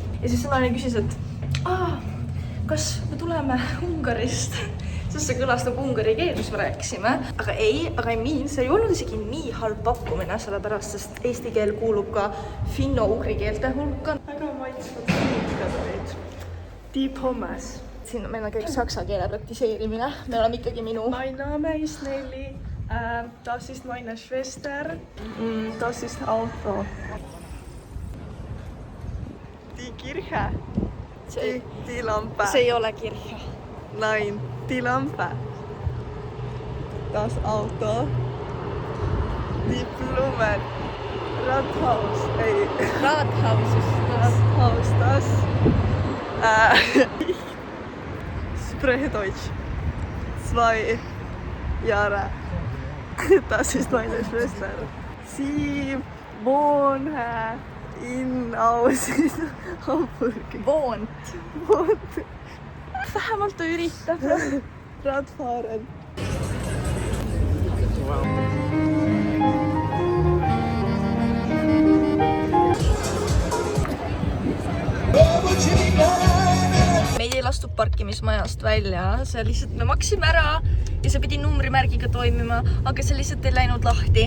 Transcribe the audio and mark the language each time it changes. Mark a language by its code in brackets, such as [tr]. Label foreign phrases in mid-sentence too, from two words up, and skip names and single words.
[et] Ja siis see naine küsis, et kas me tuleme Ungarist, sest see kõlas nagu ungari keel, mis me rääkisime. Aga ei mean, see ei olnud isegi nii halb pakkumine, sellepärast, sest eesti keel kuulub ka finno-ugri keelte hulka. Väga maitsvad süükad olid. Deep Hommes. Siin meil on kõik saksa keele praktiseerimine. Me oleme ikkagi minu. [de] Mein Name ist Nelly. Das ist meine Schwester. Das ist Auto. Die Kirche. Die Lampe. [et] See ei ole kirja. [de] Nein, die Lampe. Das Auto. Die Blumen. Rathaus. Ei. Rathauses. Rathaus, das. Ich spreche Deutsch. 2 Jahre. Das ist meine Schwester. Sie wohnt in Hamburg. Wohnt. [et] Vähemalt ta üritab. [de] Radfahren. [et] Meid ei lastud parkimismajast välja, see lihtsalt, me maksime ära ja see pidi numbrimärgiga toimima, aga see lihtsalt ei läinud lahti.